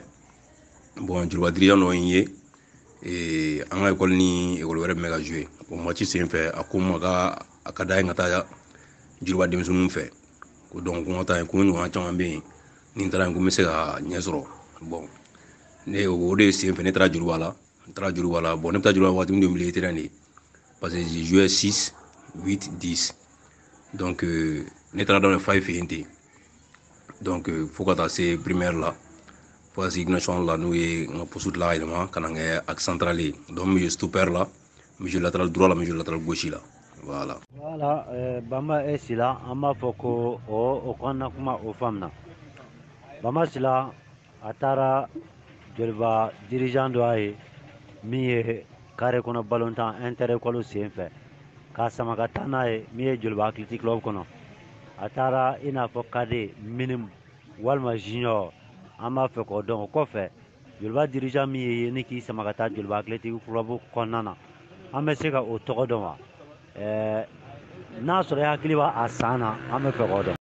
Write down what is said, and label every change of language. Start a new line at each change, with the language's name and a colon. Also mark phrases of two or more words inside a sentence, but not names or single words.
Bambara: Bon Juruba dirigeant dɔ ye an ka école ni école wɛrɛ bɛ ka jouer. Bon match sen fɛ a ko ma a ka d'a ye ka taa Juruba denmisɛnninw fɛ. Ko donc ko n ka taa yen ko ɲɔgɔn caman bɛ yen ni n taara yen ko n bɛ se ka ɲɛ sɔrɔ. Bon ne o de sen fɛ ne taara Juruba la n taara Juruba la bon ne bɛ taa Juruba waati min de
French: milieu terrain de parce que j'ai joué 6 8 10
Bambara: donc ne taara daminɛ 5 fɛ yen ten donc fo ka taa se primaire la fo ka se
French: équipe nationale
Bambara: la n'o ye n ka poste tila ka yɛlɛma ka na kɛ
French: axe central
Bambara: ye donc n bɛ jouer stopper la n bɛ jouer
French: latéral droit
Bambara: la n bɛ jouer
French: latéral gauche
Bambara: la voilà. Voilà Bamba et Sila an b'a fɔ ko o kɔnɔna kuma o faamuna Bamba Sila a taara Joliba dirigeant dɔ y'a ye min ye carré kɔnɔ balontan
French: inter école
Bambara: sen fɛ k'a sama ka taa n'a ye min ye Joliba athletic club kɔnɔ a taara i n'a fɔ
French: cadet minimum
Bambara: walima junior an b'a fɛ k'o dɔn o kɔfɛ Joliba dirigeant min ye ni k'i sama ka taa Joliba athletic club kɔnɔna na an bɛ se ka o tɔgɔ dɔn wa n'a sɔrɔ i hakili b'a a san na an bɛ fɛ k'o dɔn.